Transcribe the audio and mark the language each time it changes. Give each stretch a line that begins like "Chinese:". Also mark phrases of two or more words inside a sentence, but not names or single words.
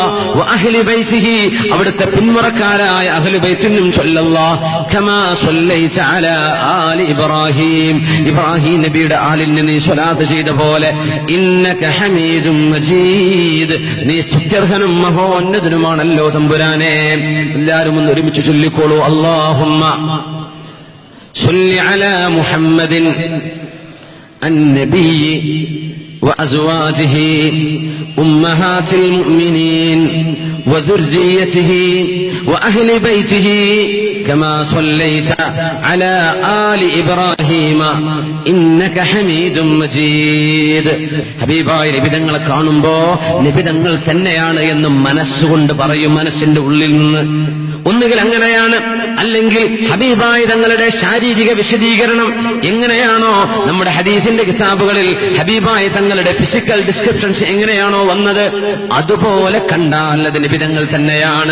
Arabic: وأهل بيته,
Malayalam: അവിടുത്തെ പിന്മുറക്കാരായ അഹ്ലു ബൈത്തിനും ചൊല്ലല്ലാഹ്.
Arabic: كما صليت على آل إبراهيم,
Malayalam: ഇബ്രാഹീം നബിയുടെ ആലിന് നീ സ്വലാത്ത് ചെയ്ത പോലെ.
Arabic: إنك حميد مجيد,
Malayalam: നീ സ്തുത്യർഹനും മഹോന്നതനുമാണല്ലോ തമ്പുരാനെ. എല്ലാവരും ഒന്ന് ഒരുമിച്ച് ചൊല്ലിക്കോളൂ.
Arabic: اللهم صل على محمد النبي وأزواجه أمهات المؤمنين وذريته وأهل بيته كما صليت على آل إبراهيم إنك حميد مجيد.
Malayalam: ഹബീബായ നബിതങ്ങളെ കാണുമ്പോ നബിതങ്ങൾ തന്നെയാണ് എന്ന് മനസ്സുകൊണ്ട് പറയും, മനസ്സിന്റെ ഉള്ളിൽ നിന്ന്. ഒന്നുകിൽ അങ്ങനെയാണ്, അല്ലെങ്കിൽ ഹബീബായ തങ്ങളുടെ ശാരീരിക വിശദീകരണം എങ്ങനെയാണോ നമ്മുടെ ഹദീസിന്റെ കിതാബുകളിൽ ഹബീബായ തങ്ങളുടെ
English: physical descriptions
Malayalam: എങ്ങനെയാണോ വന്നത്, അതുപോലെ കണ്ടാൽ അത് നബിതങ്ങൾ തന്നെയാണ്.